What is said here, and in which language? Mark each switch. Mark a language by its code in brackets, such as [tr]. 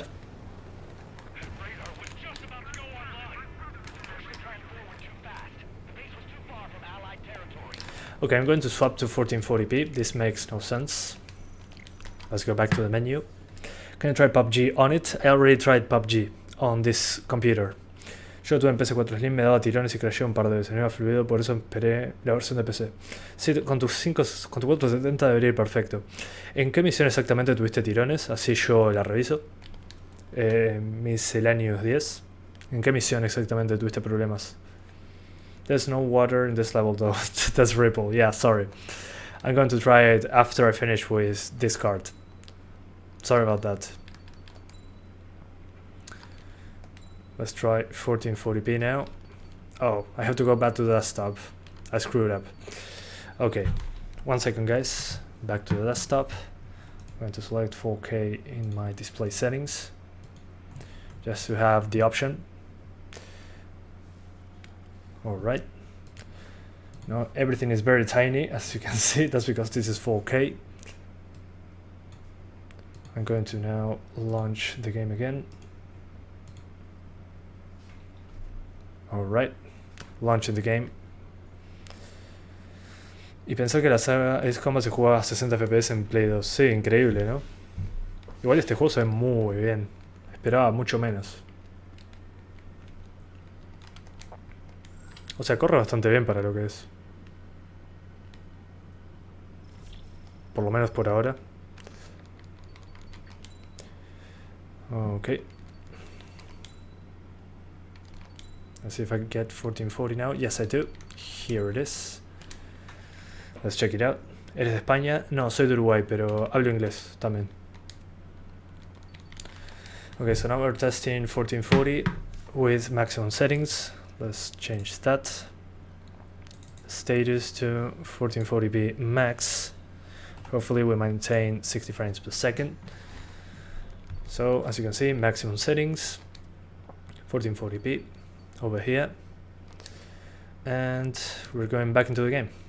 [en] That radar was just about to go online. First we tried forward too fast. The base was too far from Allied territory. Okay, I'm going to swap to 1440p. This makes no sense. Let's go back to the menu. Can I try PUBG on it? I already tried PUBG on this computer. [es] Yo lo tuve en PC4 Slim, me daba tirones y crasheó un par de veces, no iba fluido, por eso esperé la versión de PC. Sí, con tu 470 debería ir perfecto. ¿En qué misión exactamente tuviste tirones? Así yo la reviso. [en] Miscellaneous 10. [es] ¿En qué misión exactamente tuviste problemas? [en] There's no water in this level though. That's Ripple, yeah, sorry. I'm going to try it after I finish with this card. Sorry about that. Let's try 1440p now. Oh, I have to go back to the desktop. I screwed up. Okay, 1 second, guys. Back to the desktop. I'm going to select 4K in my display settings, just to have the option. Alright. Now everything is very tiny, as you can see. That's because this is 4K. I'm going to now launch the game again. Alright, launching the game. [es] Y pensar que la saga es como se juega a 60 FPS en Play 2. Sí, increíble, ¿no? Igual este juego se ve muy bien. Esperaba mucho menos. O sea, corre bastante bien para lo que es. Por lo menos por ahora. Okay. [en] Let's see if I can get 1440 now. Yes, I do. Here it is. Let's check it out. [es] ¿Eres de España? No, soy de Uruguay, pero hablo inglés también. [en] Okay, so now we're testing 1440 with maximum settings. Let's change that. Status to 1440p max. Hopefully we maintain 60 frames per second. So as you can see, maximum settings, 1440p over here, and we're going back into the game.